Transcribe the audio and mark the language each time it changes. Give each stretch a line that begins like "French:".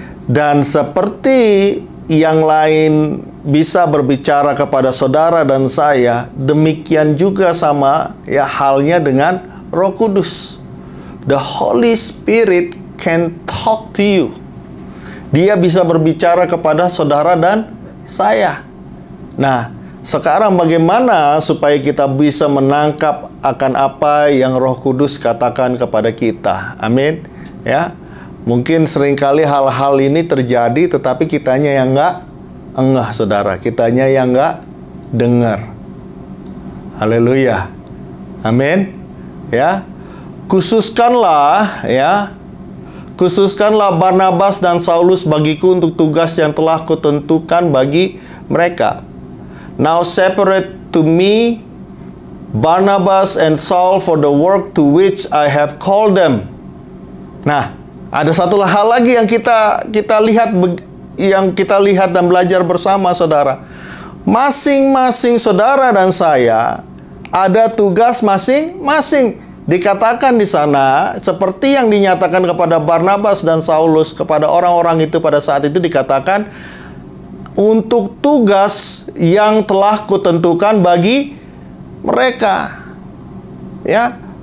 Indonesian: Dan seperti yang lain bisa berbicara kepada saudara dan saya, demikian juga sama ya halnya dengan Roh Kudus.
English: The Holy Spirit can talk to you.
Indonesian: Dia bisa berbicara kepada saudara dan saya. Nah, sekarang bagaimana supaya kita bisa menangkap akan apa yang Roh Kudus katakan kepada kita? Amin. Ya, mungkin seringkali hal-hal ini terjadi, tetapi kitanya yang enggak engah, saudara. Kitanya yang enggak dengar. Haleluya. Amin. Ya, khususkanlah Barnabas dan Saulus bagiku untuk tugas yang telah kutentukan bagi mereka.
English: Now separate to me Barnabas and Saul for the work to which I have called them.
Indonesian: Nah, ada satu hal lagi yang kita lihat dan belajar bersama, saudara. Masing-masing saudara dan saya ada tugas masing-masing. Dikatakan di sana seperti yang dinyatakan kepada Barnabas dan Saulus kepada orang-orang itu pada saat itu, dikatakan untuk tugas yang telah kutentukan bagi mereka. Ya.